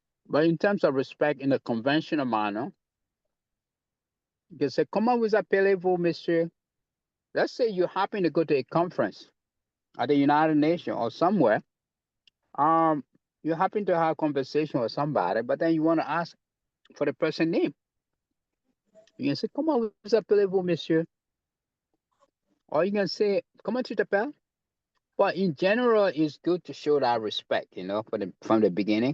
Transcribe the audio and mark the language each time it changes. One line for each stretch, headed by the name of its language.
English: But in terms of respect in a conventional manner, you can say,
French: comment vous appelez-vous, monsieur?
English: Let's say you happen to go to a conference at the United Nations or somewhere. You happen to have a conversation with somebody, but then you want to ask for the person's name. You can say,
French: comment vous appelez-vous, monsieur?
English: Or you can say,
French: comment tu t'appelles?
English: But in general, it's good to show that respect, from the beginning.